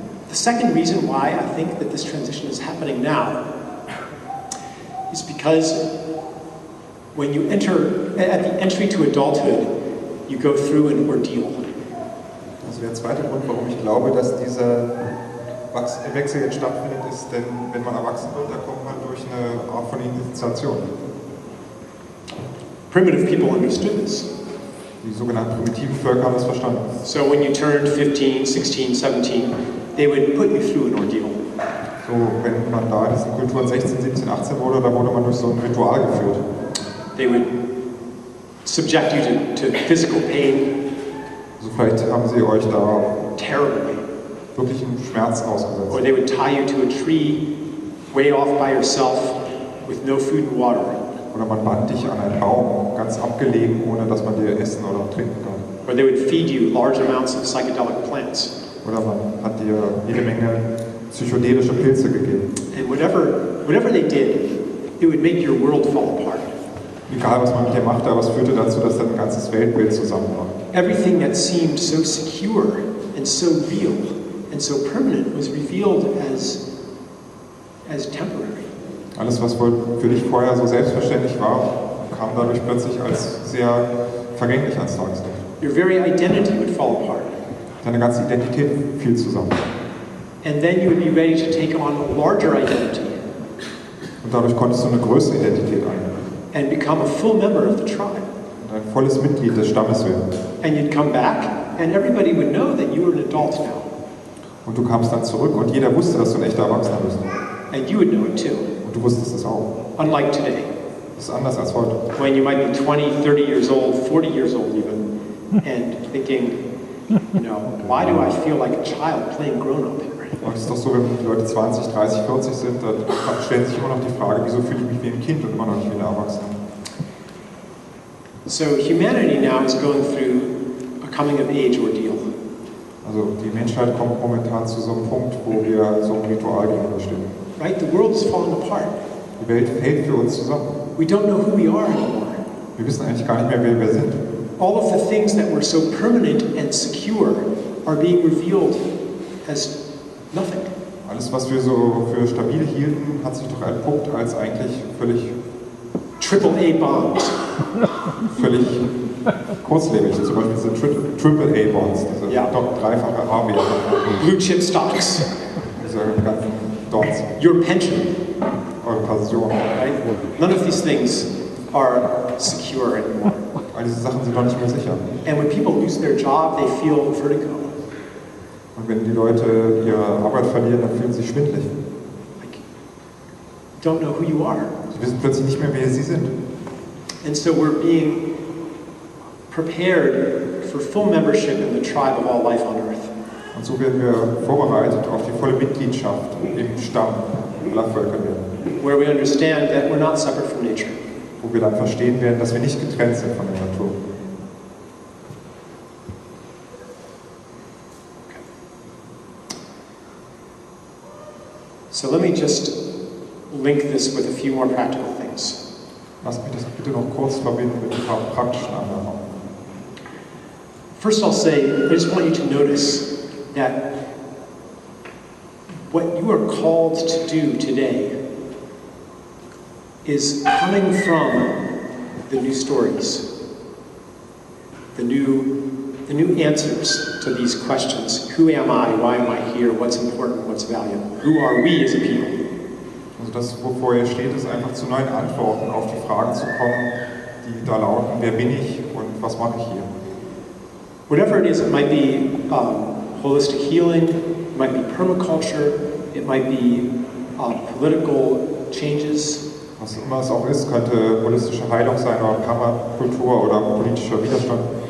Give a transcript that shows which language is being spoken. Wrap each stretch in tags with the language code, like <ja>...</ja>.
<en>The second reason why I think that this transition is happening now is because when you enter, at the entry to adulthood, you go through an ordeal.</en> <de>Also der zweite Grund, warum ich glaube, dass dieser Wechsel jetzt stattfindet, ist, denn wenn man erwachsen wird, dann kommt man durch eine Art von Initiation.</de> <en>Primitive people understood this.</en> <de>Die sogenannten primitiven Völker haben das verstanden.</de> <en>So when you turned 15, 16, 17, they would put you through an ordeal.</en> <de>So, wenn man da in diesen Kulturen 16, 17, 18 wurde, da wurde man durch so ein Ritual geführt.</de> <en>They would subject you to physical pain.</en> <de>Also vielleicht haben sie euch da</de> <en>terrible pain.</en> <de>wirklich einen Schmerz ausgesetzt.</de> <en>Or they would tie you to a tree way off by yourself with no food and water.</en> <de>Oder man band dich an einen Baum, ganz abgelegen, ohne dass man dir essen oder trinken kann.</de> <en>Or they would feed you large amounts of psychedelic plants.</en> <de>Oder man hat dir jede Menge psychedelische Pilze gegeben.</de> <en>And whatever they did, it would make your world fall apart.</en> <de>Egal, was man mit dir machte, aber es führte dazu, dass dein ganzes Weltbild zusammenbrach.</de> <en>Everything that seemed so secure and so real and so permanent was revealed as temporary.</en> <de>Alles, was wohl für dich vorher so selbstverständlich war, kam dadurch plötzlich als sehr vergänglich ans Tageslicht.</de> <en>Your very identity would fall apart.</en> <de>Deine ganze Identität fiel zusammen.</de> <en>And then you would be ready to take on a larger identity.</en> <de>Und dadurch konntest du eine größere Identität einnehmen.</de> <en>And become a full member of the tribe.</en> <de>Und ein volles Mitglied des Stammes werden.</de> <en>And you'd come back, and everybody would know that you were an adult now.</en> <de>Und du kamst dann zurück und jeder wusste, dass du ein echter Erwachsener bist.</de> <en>And you would know it too.</en> <de>Und du wusstest es auch.</de> <en>Unlike today.</en> <de>Das ist anders als heute.</de> <en>When you might be 20, 30 years old, 40 years old even, and thinking, you know, why do I feel like a child playing grown-up here?</en> <de>Und es ist doch so, wenn die Leute 20, 30, 40 sind, dann stellen sich immer noch die Frage, wieso fühle ich mich wie ein Kind und immer noch nicht wie ein Erwachsener.</de> <en>So humanity now is going through a coming-of-age ordeal.</en> <de>Also die Menschheit kommt momentan zu so einem Punkt, wo wir so einem Ritual gegenüberstehen.</de> <en>Right? The world is falling apart.</en> <de>Die Welt fällt für uns zusammen.</de> <en>We don't know who we are anymore.</en> <de>Wir wissen eigentlich gar nicht mehr, wer wir sind.</de> <en>All of the things that were so permanent and secure are being revealed as nothing.</en> <de>Alles, was wir so für stabil hielten, hat sich doch entpuppt als eigentlich völlig</de> <en>AAA-Bonds.</en> <de>völlig kurzlebig. Zum Beispiel diese Triple-A-Bonds, diese Ja. dreifache A-Werte.</de> <en>Blue-chip-Stocks.</en> <de>Diese ganzen Dots,</de> <en>Your pension.</en> <de>eure Pension.</de> <en>Right? None of these things are secure anymore.</en> <de>All diese Sachen sind doch nicht mehr sicher.</de> <en>And when people lose their job, they feel vertigo.</en> <de>Und wenn die Leute ihre Arbeit verlieren, dann fühlen sie sich schwindelig.</de> <en>Like, don't know who you are.</en> <de>Sie wissen plötzlich nicht mehr, wer sie sind.</de> <en>And so we're being prepared for full membership in the tribe of all life on earth.</en> <de>Und so werden wir vorbereitet auf die volle Mitgliedschaft im Stamm aller Völker werden.</de> <en>Where we understand that we're not separate from nature.</en> <de>Wo wir dann verstehen werden, dass wir nicht getrennt sind von der Natur.</de> <en>So let me just link this with a few more practical things.</en> <de>Lasst mich das bitte noch kurz verbinden mit ein paar praktischen Anwendungen.</de> <en>First I'll say, I just want you to notice that what you are called to do today is coming from the new stories, the new answers to these questions. Who am I? Why am I here? What's important? What's valuable? Who are we as a people?</en> <de>Also das, wovor ihr steht, ist einfach zu neuen Antworten auf die Fragen zu kommen, die da lauten, wer bin ich und was mache ich hier?</de> <en>Whatever it is, it might be holistic healing, it might be permaculture, it might be political changes.</en> <de>Was immer es auch ist, könnte holistische Heilung sein oder Permakultur oder politischer Widerstand.</de>